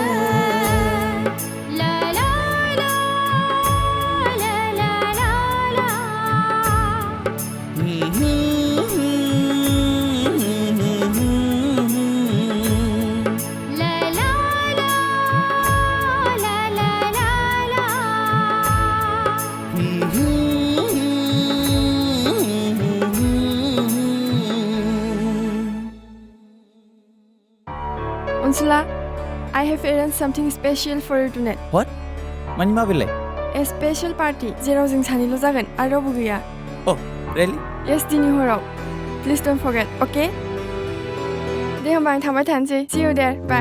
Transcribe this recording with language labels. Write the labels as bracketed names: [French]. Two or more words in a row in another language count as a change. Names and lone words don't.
[English] ला ला ला ला ला ला ला ला ला ला ला ला ला ला Unsula, I have arranged something special for you tonight. What? [Bodo] मानि मा बेलाय? [English] A special party [Bodo] जेराव जों सानैल' जागोन आरो रावबो गैया. [English] Oh, really? Yes, [Bodo] दिनै हराव. [English] Please don't forget, okay? [Bodo] दे होमबा आं थांबाय थानोसै. [English] See you there. Bye.